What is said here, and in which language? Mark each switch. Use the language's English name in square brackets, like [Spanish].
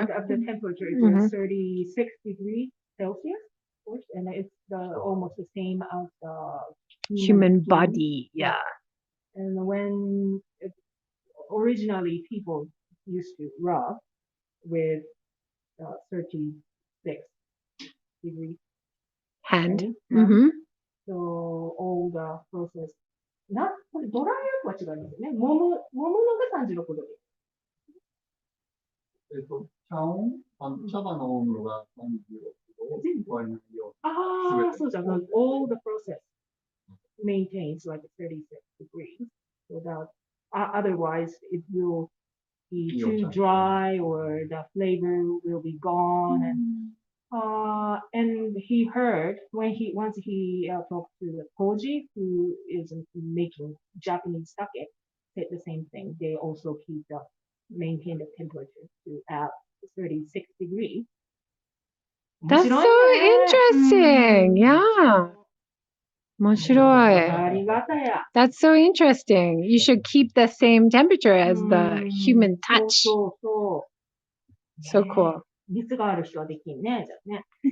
[English] About the temperature is 36 degrees Celsius, of course, and it's almost the same as the Human body, yeah. And when originally people used to rub with 36 degrees hand. So all the process. [Japanese] これドライヤーとは違いますよね。揉むのが36度です。茶葉の温度が36度を割り抜くように。そうじゃん。 [English] All the process maintains like 36 degrees. So that otherwise it will be too dry or the flavor will be gone. And he heard once he talked to the Koji, who is making Japanese sake, said the same thing. They also maintain the temperature to at 36 degrees. That's so interesting. Yeah. 面白い. That's so interesting. You should keep the same temperature as the human touch. So cool. [Japanese] 熱がある人はできんね、じゃあね。